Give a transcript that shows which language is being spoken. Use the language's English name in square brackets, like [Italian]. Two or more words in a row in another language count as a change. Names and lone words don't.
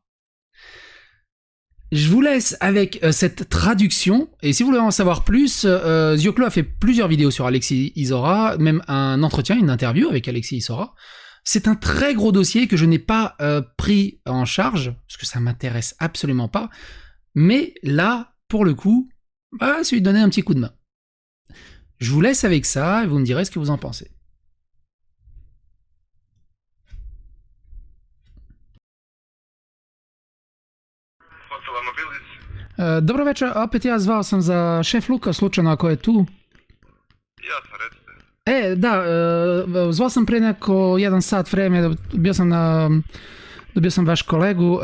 [French] Je vous laisse avec cette traduction, et si vous voulez en savoir plus, Zioclo a fait plusieurs vidéos sur Alexis Isora, même un entretien, une interview avec Alexis Isora. C'est un très gros dossier que je n'ai pas pris en charge, parce que ça m'intéresse absolument pas, mais là, pour le coup, c'est lui donner un petit coup de main. Je vous laisse avec ça et vous me direz ce que vous en pensez. [Serbian] Dobro večer, opet ja zvao sam za šef Luka, slučajno ako je tu. Jasno, recite. Da, zvao sam pre neko 1 sat vreme, dobio sam vaš kolegu.